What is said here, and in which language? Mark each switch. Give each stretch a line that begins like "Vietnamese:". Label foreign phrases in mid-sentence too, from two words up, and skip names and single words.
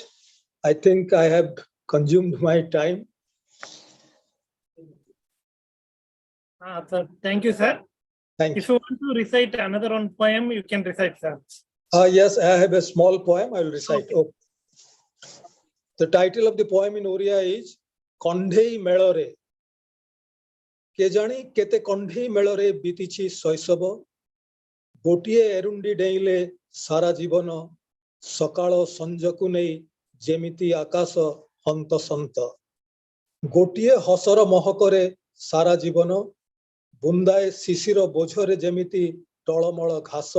English: I think I have consumed my time. Sir, thank you, sir. Thank If you. you want to recite another one poem, you can recite, sir. Yes, I have a small poem I will recite. Okay. Oh. The title of the poem in Odia is Kondhei Melore.
Odia: କେଜାଣି କେତେ କଣ୍ଢେଇ ମେଳରେ ବିତିଛି ଶୈଶବ, ଗୋଟିଏ ଏରୁଣ୍ଡି ଡେଇଁଲେ ସାରା ଜୀବନ, ସକାଳ ସଞ୍ଜକୁ ନେଇ ଯେମିତି ଆକାଶ ହନ୍ତସନ୍ତ। ଗୋଟିଏ ହସର ମହକରେ ସାରା ଜୀବନ, ବୁନ୍ଦାଏ ଶିଶିର ବୋଝରେ ଯେମିତି ଟଳମଳ ଘାସ।